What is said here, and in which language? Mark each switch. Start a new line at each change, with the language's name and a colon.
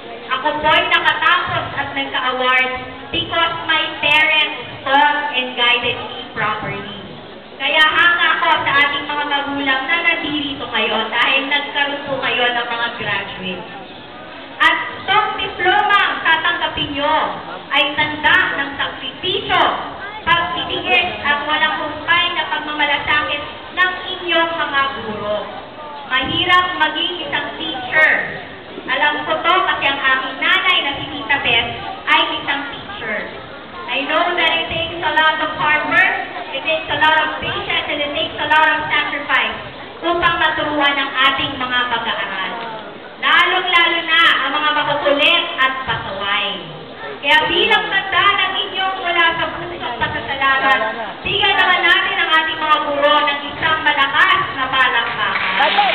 English: Ako po'y nakatapos at nagka-award because my parents taught and guided me properly.
Filipino: Kaya hanga ako sa ating mga magulang na nandirito ngayon dahil nagkaroon po kayo ng mga graduates. At itong diplomang tatanggapin nyo ay tanda ng sakripisyo, pagtitiis at walang humpay na pagmamalasakit ng inyong mga guro. Mahirap maging isang teacher. Alam ko to kasi ang aking nanay na si Tita Beth ay isang teacher.
English: I know that it takes a lot of hard work, it takes a lot of patience, and it takes a lot of sacrifice upang maturuan ang ating mga mag-aaral.
Filipino: Lalong-lalo na ang mga makukulit at pasaway. Kaya bilang tanda ng inyong mula sa pusong pasasalamat, bigyan naman natin ang ating mga guro ng isang malakas na palakpakan.